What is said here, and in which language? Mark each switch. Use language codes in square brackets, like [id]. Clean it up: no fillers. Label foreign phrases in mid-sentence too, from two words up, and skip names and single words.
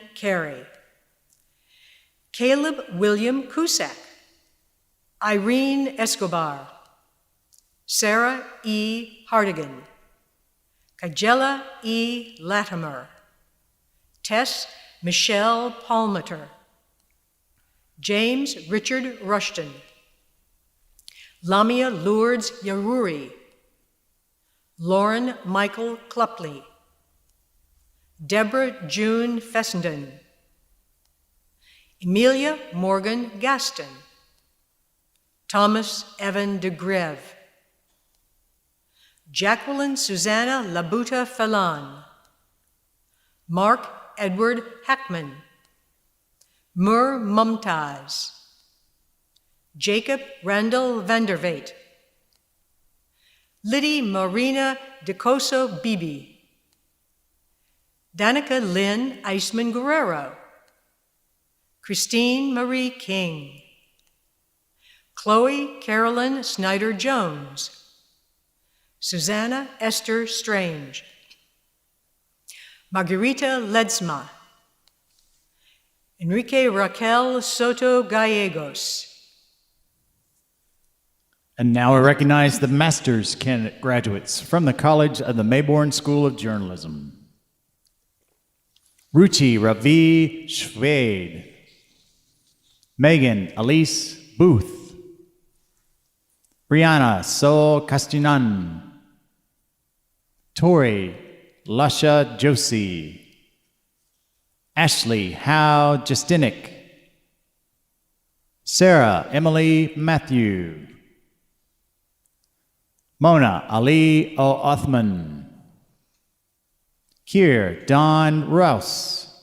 [en] Carey, Caleb William Cusack, Irene Escobar, Sarah E. Hardigan, Kajela E. Latimer, Tess Michelle Palmater, James Richard Rushton, Lamia Lourdes Yaruri, Lauren Michael Klupley, Deborah June Fessenden, Emilia Morgan Gaston, Thomas Evan de Greve, Jacqueline Susanna Labuta Falan, Mark Edward Hackman, Mur Mumtaz, Jacob Randall Vandervate, Liddy Marina DeCoso Bibi, Danica Lynn Eisman Guerrero, Christine Marie King, Chloe Carolyn Snyder Jones, Susanna Esther Strange, Margarita Ledesma, Enrique Raquel Soto Gallegos. And now I recognize the master's candidate graduates from the College of the Mayborn School of Journalism. Ruchi Ravi Schwede, Megan Elise Booth, Brianna So Castinan, Tori Lasha Josie, Ashley Howe Justinic, Sarah Emily Matthew, Mona Ali O'Othman, Kier Don Rouse,